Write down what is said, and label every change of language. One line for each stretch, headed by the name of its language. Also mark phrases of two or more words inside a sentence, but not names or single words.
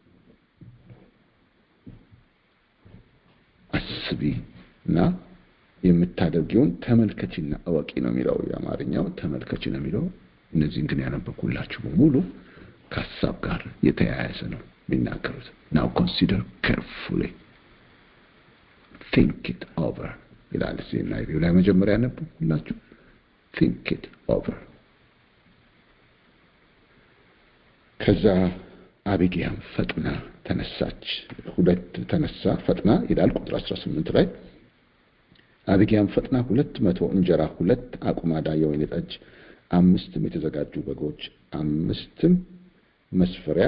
Amharic: አስቢና የምታደርጊውን ተመልከቺና አዋቂ ነው የሚለው የአማርኛው ተመልከቺ ነው የሚለው እነዚህን ግን ያነበብኩላችሁ በሙሉ ከሐሳብ ጋር የተያያዘ ነው የሚናገሩት
English: now consider carefully think it over
Amharic: ይላል ሲና ይሄው ላይ መጀመሪያ ያነበብኩላችሁ
English: think it over
Amharic: ከዛ አቢግያም ፈጥና ተነሳች ሁለት ተነሳ ፈጥና ይላል ቁጥር 18 ላይ አቢግያም ፈጥና 200 እንጀራ 2 አቁማዳ የወይን ጠጅ 5 የተዘጋጁ በጎች 5 መስፈሪያ